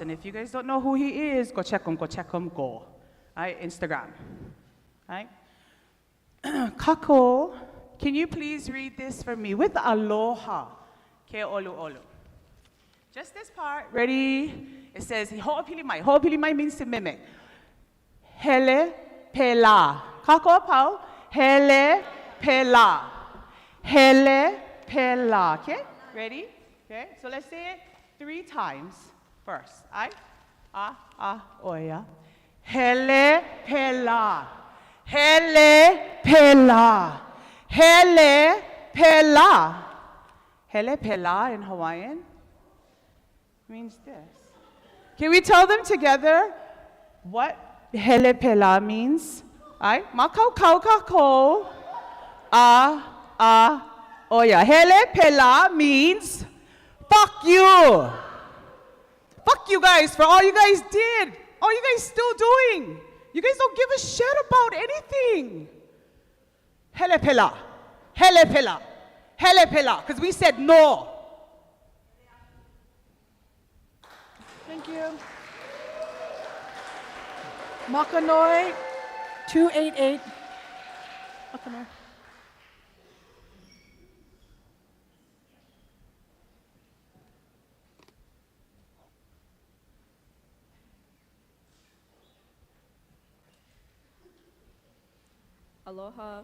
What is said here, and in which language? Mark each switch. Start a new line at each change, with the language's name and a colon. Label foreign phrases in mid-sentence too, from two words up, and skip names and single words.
English: And if you guys don't know who he is, go check him, go. Right? Instagram. Right? Kako, can you please read this for me with aloha?
Hawaiian: Ke olu olu.
English: Just this part. Ready? It says, ho'opilimai. Ho'opilimai means to mimic.
Hawaiian: Hele pela. Kako pau. Hele pela. Hele pela.
English: Okay? Ready? Okay? So let's say it 3 times first.
Hawaiian: Oya. Hele pela. Hele pela. Hele pela. Hele pela
English: in Hawaiian means this. Can we tell them together what
Hawaiian: hele pela
English: means?
Hawaiian: Makau kau kako. Oya. Hele pela
English: means fuck you. Fuck you guys for all you guys did. All you guys still doing. You guys don't give a shit about anything.
Hawaiian: Hele pela. Hele pela. Hele pela.
English: Because we said no. Thank you.
Hawaiian: Makanoi, 288. Makanoi. Aloha.